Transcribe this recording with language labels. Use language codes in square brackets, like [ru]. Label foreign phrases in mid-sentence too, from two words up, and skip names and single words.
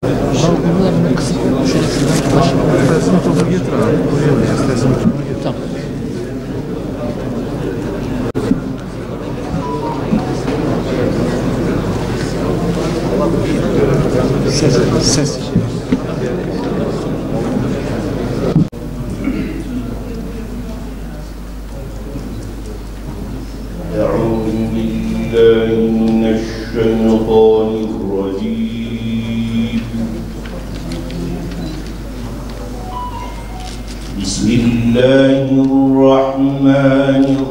[tr] Bunların kısık şöyle şuradan başla. İstersen topu getir abi. Buraya da istersen topu getir. Tamam. Ses. [ar] أعوذ بالله من الشيطان الرجيم بسم الله الرحمن